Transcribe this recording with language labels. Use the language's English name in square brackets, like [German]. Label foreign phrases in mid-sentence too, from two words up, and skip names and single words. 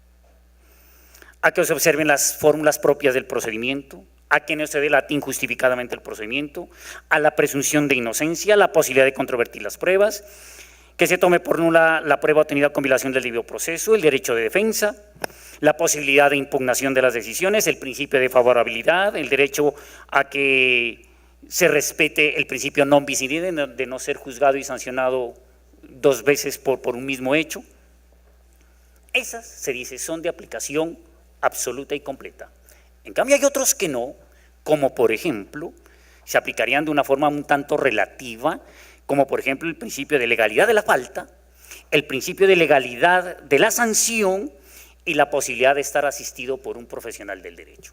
[Spanish] a que se observen las fórmulas propias del procedimiento, a que no se delate injustificadamente el procedimiento, a la presunción de inocencia, la posibilidad de controvertir las pruebas, que se tome por nula la prueba obtenida con violación del debido proceso, el derecho de defensa, la posibilidad de impugnación de las decisiones, el principio de favorabilidad, el derecho a que se respete el principio [Latin] non bis in idem, [Spanish] de no ser juzgado y sancionado dos veces por un mismo hecho. Esas, se dice, son de aplicación absoluta y completa. En cambio hay otros que no, como por ejemplo, se aplicarían de una forma un tanto relativa, como por ejemplo el principio de legalidad de la falta, el principio de legalidad de la sanción y la posibilidad de estar asistido por un profesional del derecho.